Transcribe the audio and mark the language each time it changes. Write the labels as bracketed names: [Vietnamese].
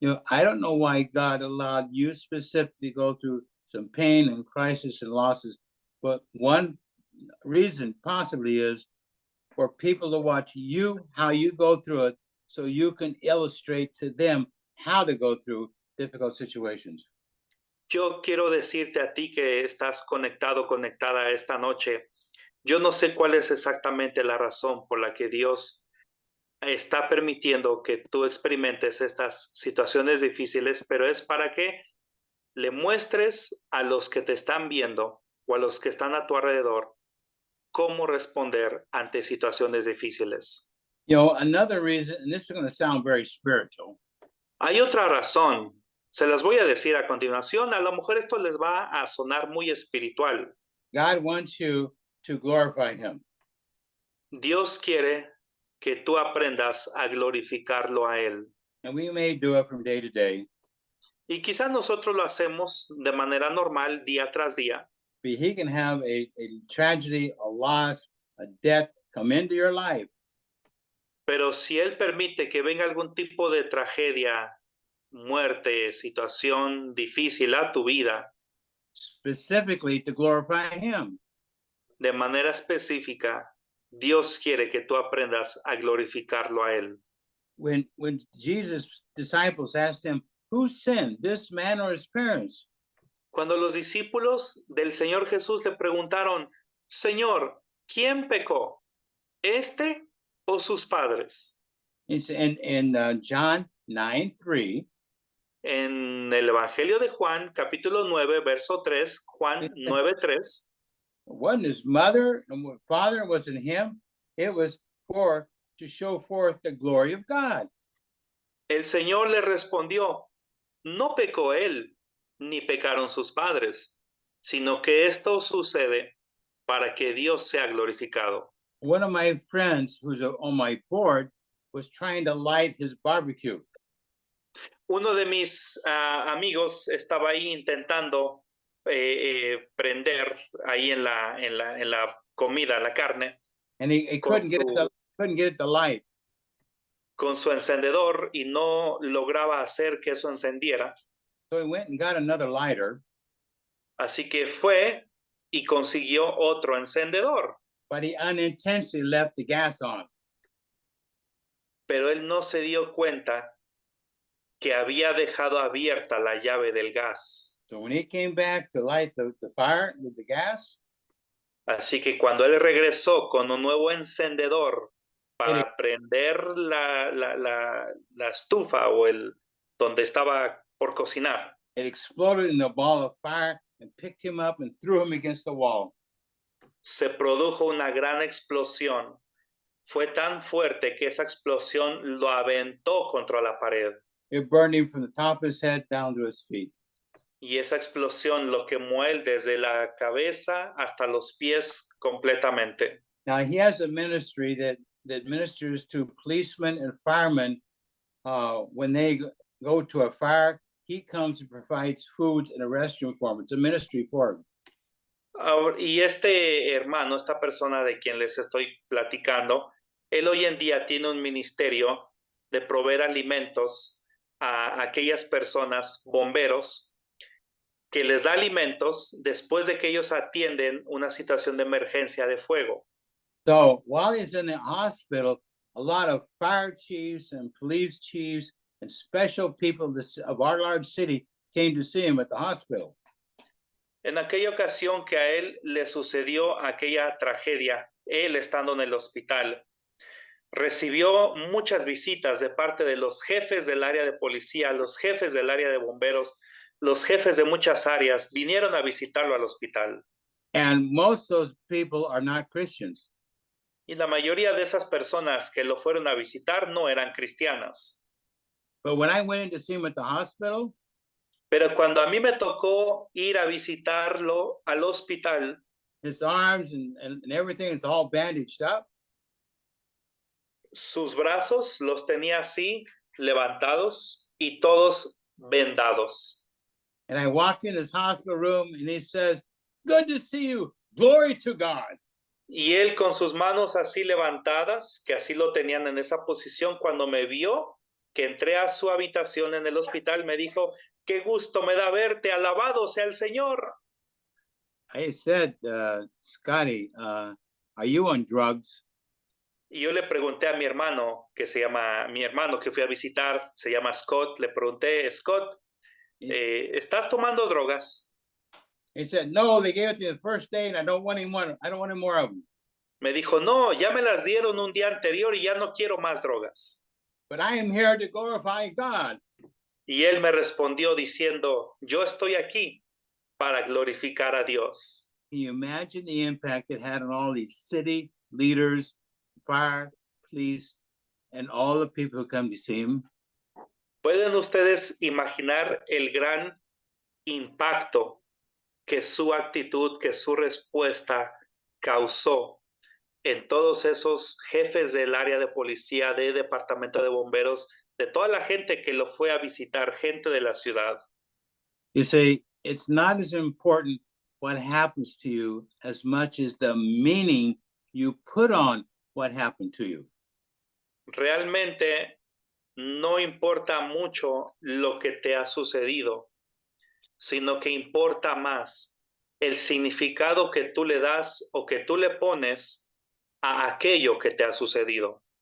[English] I don't know why God allowed you specifically to go through some pain and crisis and losses, but one reason possibly is for people to watch you, how you go through it, so you can illustrate to them how to go through difficult situations. [Spanish] Yo quiero decirte a ti que estás conectado, conectada esta noche. Yo no sé cuál es exactamente la razón por la que Dios está permitiendo que tú experimentes estas situaciones difíciles, pero es para que le muestres a los que te están viendo o a los que están a tu alrededor cómo responder ante situaciones difíciles. [English] Another reason, and this is going to sound very spiritual. [Spanish] Hay otra razón, se las voy a decir a continuación, a lo mejor esto les va a sonar muy espiritual. [English] God wants you to glorify him. [Spanish] Dios quiere que tú aprendas a glorificarlo a Él. [English] And we may do it from day to day. [Spanish] Y quizás nosotros lo hacemos de manera normal día tras día. [English] But he can have a tragedy, a loss, a death come into your life. [Spanish] Pero si Él permite que venga algún tipo de tragedia, muerte, situación difícil a tu vida, [English] Specifically to glorify him. [Spanish] de manera específica, Dios quiere que tú aprendas a glorificarlo a Él. [English] When Jesus' disciples asked him, who sinned, this man or his parents? [Spanish] Cuando los discípulos del Señor Jesús le preguntaron, Señor, ¿quién pecó? ¿Este o sus padres? [English] In John 9:3, [Spanish] En el Evangelio de Juan, capítulo 9, verso 3, Juan 9:3, [English] it wasn't his mother and father, it wasn't him. It was to show forth the glory of God. [Spanish] el Señor le respondió, no pecó él, ni pecaron sus padres, sino que esto sucede para que Dios sea glorificado. [English] One of my friends who's on my board was trying to light his barbecue. [Spanish] Uno de mis amigos estaba ahí intentando prender ahí en la comida, la carne, [English] And he couldn't get it to light. [Spanish] con su encendedor y no lograba hacer que eso encendiera. [English] So he went and got another lighter, [Spanish] Así que fue y consiguió otro encendedor, [English] but he unintentionally left the gas on. [Spanish] pero él no se dio cuenta que había dejado abierta la llave del gas. [English] So when he came back to light the fire with the gas, [Spanish] Así que cuando él regresó con un nuevo encendedor para prender la estufa o donde estaba por cocinar, [English] it exploded in a ball of fire and picked him up and threw him against the wall. [Spanish] se produjo una gran explosión. Fue tan fuerte que esa explosión lo aventó contra la pared. [English] It burned him from the top of his head down to his feet. [Spanish] Y esa explosión lo quemó él desde la cabeza hasta los pies completamente. [English] Now he has a ministry that ministers to policemen and firemen. When they go to a fire, he comes and provides food and a restroom for them. It's a ministry for him. [Spanish] Y este hermano, esta persona de quien les estoy platicando, él hoy en día tiene un ministerio de proveer alimentos a aquellas personas, bomberos, que les da alimentos después de que ellos atienden una situación de emergencia de fuego. [English] So while he's in the hospital, a lot of fire chiefs and police chiefs and special people of our large city came to see him at the hospital. [Spanish] En aquella ocasión que a él le sucedió aquella tragedia, él estando en el hospital, recibió muchas visitas de parte de los jefes del área de policía, los jefes del área de bomberos, los jefes de muchas áreas vinieron a visitarlo al hospital. [English] And most of those people are not Christians. [Spanish] Y la mayoría de esas personas que lo fueron a visitar no eran cristianas. [English] But when I went in to see him at the hospital, [Spanish] Pero cuando a mí me tocó ir a visitarlo al hospital, [English] his arms and everything is all bandaged up. [Spanish] sus brazos los tenía así, levantados y todos vendados. [English] And I walked in his hospital room and he says, "Good to see you. Glory to God." [Spanish] Y él con sus manos así levantadas, que así lo tenían en esa posición, cuando me vio, que entré a su habitación en el hospital, me dijo, qué gusto me da verte, alabado sea el Señor. [English] I said, Scotty, are you on drugs? [Spanish] Y yo le pregunté a mi hermano, mi hermano que fui a visitar, se llama Scott, le pregunté, Scott, ¿estás tomando drogas? [English] He said, no, they gave it to me the first day and I don't want any more of them. [Spanish] Me dijo, no, ya me las dieron un día anterior y ya no quiero más drogas. [English] But I am here to glorify God. [Spanish] Y él me respondió diciendo, yo estoy aquí para glorificar a Dios. [English] Can you imagine the impact it had on all these city leaders, fire, police, and all the people who come to see him? [Spanish] ¿Pueden ustedes imaginar el gran impacto que su actitud, que su respuesta causó en todos esos jefes del área de policía, de departamento de bomberos, de toda la gente que lo fue a visitar, gente de la ciudad? [English] You say, it's not as important what happens to you as much as the meaning you put on what happened to you. [Spanish] Realmente no importa mucho lo que te ha sucedido, sino que importa más el significado que tú le das o que tú le pones a aquello que te ha sucedido.